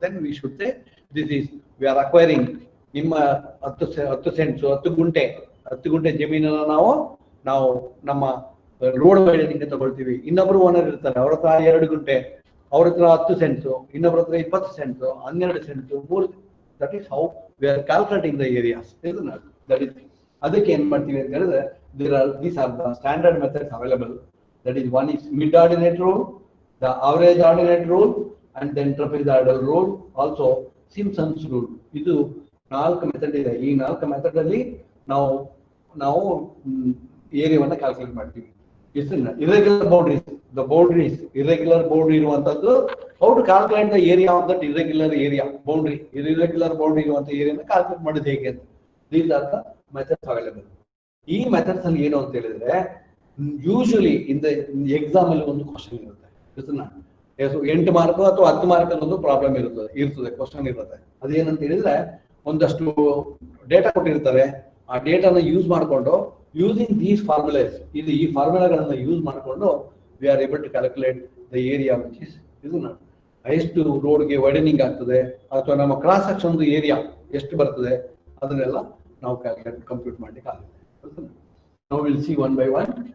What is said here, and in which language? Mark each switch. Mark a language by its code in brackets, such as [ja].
[en] Then we should say this is we are acquiring. [kn] ನಿಮ್ಮ 10 cents 10 ಗುಂಟೆ ಜಮೀನನ್ನ ನಾವು ನಮ್ಮ ರೋಡ್ ವೈಡನಿಂಗ್ ತಗೊಳ್ತೀವಿ. ಇನ್ನೊಬ್ರು ಓನರ್ ಇರ್ತಾರೆ, ಅವ್ರ ಹತ್ರ 2 ಗುಂಟೆ, ಅವ್ರ ಹತ್ರ 10 ಸೆಂಟ್ಸ್, ಇನ್ನೊಬ್ರ ಹತ್ರ 20 cents, 12 cents, 3. [en] That is how we are calculating the areas. That is [kn] ಅದಕ್ಕೆ ಏನ್ ಮಾಡ್ತೀವಿ ಅಂತ ಹೇಳಿದ್ರೆ, [en] these are the standard methods available. That is, one is mid-ordinate rule, the average ordinate rule, and then trapezoidal rule, also Simpson's rule. [kn] ಇದು 4 method ಇದೆ. ಈ 4 method ಅಲ್ಲಿ ನಾವು ಏರಿಯಾವನ್ನ ಕ್ಯಾಲ್ಕುಲೇಟ್ ಮಾಡ್ತೀವಿ. [en] irregular boundaries, the boundaries, irregular boundary ಇರುವಂತದ್ದು, how to calculate the area of that irregular area boundary, irregular boundary [kn] ಇರುವಂತ ಏರಿಯಾನ calculate ಮಾಡೋದು ಹೇಗೆ ಅಂತ. [en] These are the methods available. [kn] ಈ ಮೆಥಡ್ಸ್ ಅಲ್ಲಿ ಏನು ಅಂತ ಹೇಳಿದ್ರೆ, ಯೂಶುವಲಿ ಎಕ್ಸಾಮ್ ಅಲ್ಲಿ ಒಂದು ಕ್ವಶನ್ ಇರುತ್ತೆ, 8 ಮಾರ್ಕ್ ಅಥವಾ 10 ಮಾರ್ಕ್ ಅಲ್ಲಿ ಒಂದು ಪ್ರಾಬ್ಲಮ್ ಇರ್ತದೆ ಕ್ವಶನ್ ಇರುತ್ತೆ. ಅದೇನಂತ ಹೇಳಿದ್ರೆ, ಒಂದಷ್ಟು ಡೇಟಾ ಕೊಟ್ಟಿರ್ತಾರೆ, ಆ ಡೇಟಾನ ಯೂಸ್ ಮಾಡಿಕೊಂಡು [en] using these formulas, [kn] ಈ ಫಾರ್ಮುಲಾಗಳನ್ನ ಯೂಸ್ ಮಾಡಿಕೊಂಡು [en] we are able to calculate the area which is [kn] ಎಷ್ಟು ರೋಡ್ಗೆ ವೈಡನಿಂಗ್ ಆಗ್ತದೆ, ಅಥವಾ ನಮ್ಮ ಕ್ರಾಸ್ ಸೆಕ್ಷನ್ ಏರಿಯಾ ಎಷ್ಟು ಬರ್ತದೆ, ಅದನ್ನೆಲ್ಲ ನಾವು ಕಂಪ್ಯೂಟ್ ಮಾಡ್ಲಿಕ್ಕೆ ಆಗುತ್ತೆ. ನಾವು [en] Will see one by one.